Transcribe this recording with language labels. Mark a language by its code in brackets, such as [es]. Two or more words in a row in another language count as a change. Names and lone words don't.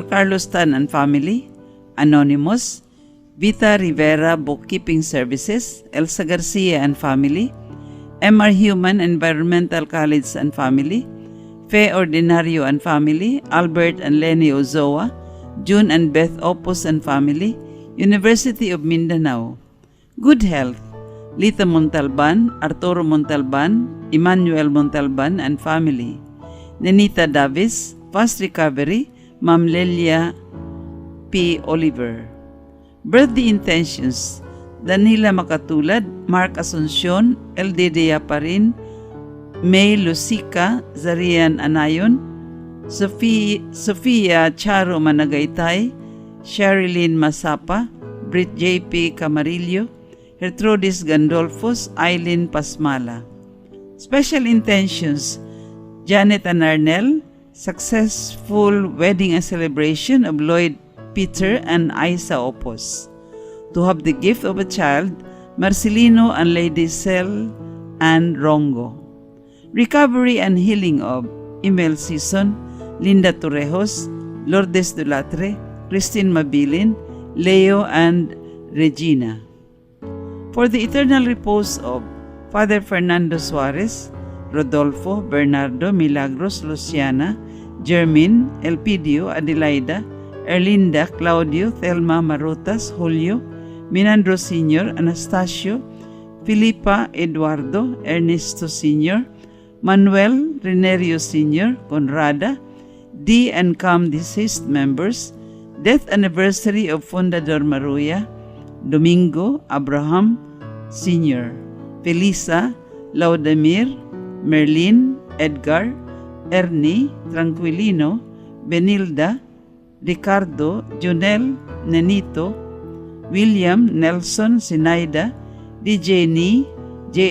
[en] Carlos Tan and family, Anonymous, Vita Rivera Bookkeeping Services, Elsa Garcia and family, MR Human Environmental College and family, Fe Ordinario and family, Albert and Lenny Ozoa, June and Beth Opos and family, University of Mindanao. Good health: Lita Montalban, Arturo Montalban, Emmanuel Montalban and family, Nenita Davis, fast recovery, Ma'am Lelia P. Oliver. Birthday intentions: Danila Makatulad, Mark Asuncion, LD Yaparin, May Lucica, Zarian Anayon, Sofia Charo Managaytay, Sherilyn Masapa, Brit J.P. Camarillo, Gertrudis Gandolfos, Eileen Pasmala. Special intentions: Janet and Arnel, successful wedding and celebration of Lloyd Peter and Isa Opos. To have the gift of a child, Marcelino and Lady Cel and Rongo. Recovery and healing of Emel Season, Linda Torejos, Lourdes Dulatre, Christine Mabilin, Leo and Regina. For the eternal repose of Father Fernando Suarez, Rodolfo, Bernardo, Milagros, Luciana, Jermin, Elpidio, Adelaida, Erlinda, Claudio, Thelma, Marutas, Julio, Minandro Sr., Anastasio, Filipa Eduardo, Ernesto Sr., Manuel Renerio Sr., Conrada, D and CAM deceased members, death anniversary of Fundador Maruya, Domingo Abraham Sr., Felisa, Laudemir, Merlin, Edgar, Ernie, Tranquilino, Benilda, Ricardo, Junel, Nenito, William, Nelson, Sinaida, DJ Ni, J.